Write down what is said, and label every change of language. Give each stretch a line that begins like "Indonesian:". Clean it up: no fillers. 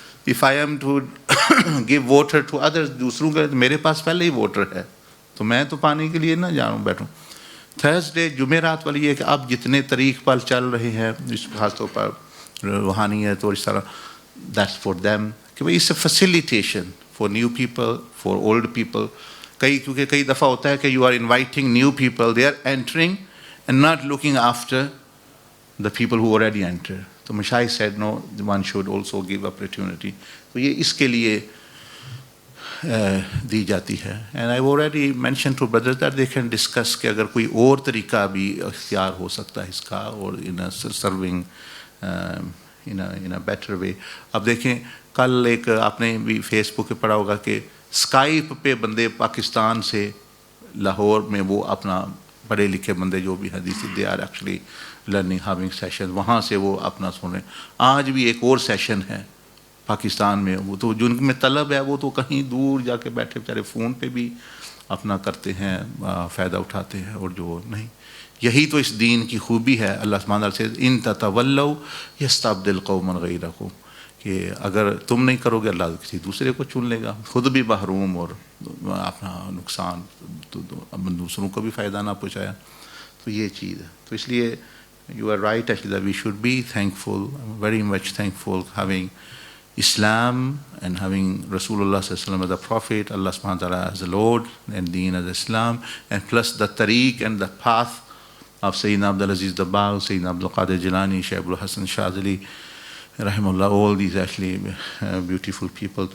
English: If I am to give water to others,
Hindi: दूसरों के, मेरे पास पहले ही water है, तो मैं तो पानी के लिए ना जाऊँ बैठूँ. थर्सडे जुमेरात वाली है कि आप जितने तरीक़ पर चल रहे हैं, इस खास तौर पर रूहानियत और इस तरह,
English: that's for them,
Hindi: कि भाई
English: it's a facilitation for new people, for old people.
Hindi: क्योंकि कई दफ़ा होता है कि
English: you are inviting new people, they are entering and not looking after the people who already entered. So Mashayikh said no, one should also give opportunity.
Hindi: तो ये इसके लिए दी जाती है.
English: And I've already mentioned to brothers that they can discuss
Hindi: कि अगर कोई और तरीका भी इख्तियार हो सकता है इसका, और
English: in a serving in a better way.
Hindi: अब देखें, कल एक आपने भी फेसबुक पे पढ़ा होगा कि स्काइप पे बंदे पाकिस्तान से लाहौर में वो अपना पढ़े लिखे बंदे जो भी हदीस,
English: they are actually learning, having session,
Hindi: वहाँ से वो अपना सुन रहे हैं. आज भी एक और सेशन है पाकिस्तान में, वो तो जिनमें तलब है वो तो कहीं दूर जाके बैठे बेचारे फ़ोन पे भी अपना करते हैं, फ़ायदा उठाते हैं, और जो नहीं, यही तो इस दीन की खूबी है. अल्लाह सुब्हानहू से
Arabic: इन ततवल्लौ यस्तब्दिल कौमन गैरकुम,
Hindi: कि अगर तुम नहीं करोगे अल्लाह किसी दूसरे को चुन लेगा, खुद भी महरूम और अपना नुकसान, तो दूसरों को भी फ़ायदा ना पहुँचाया. तो ये चीज़ है. तो इसलिए
English: you are right actually that we should be thankful, very much thankful, having Islam and having Rasulullah as the Prophet, Allah subhanahu wa ta'ala as the Lord, and Deen as Islam, and plus the tariq and the path of Sayyidina Abdul Aziz Dabbagh, Sayyidina Abdul Qadir Jilani, Shaykh Abdul Hassan Shadili, rahimahullah, all these actually beautiful people.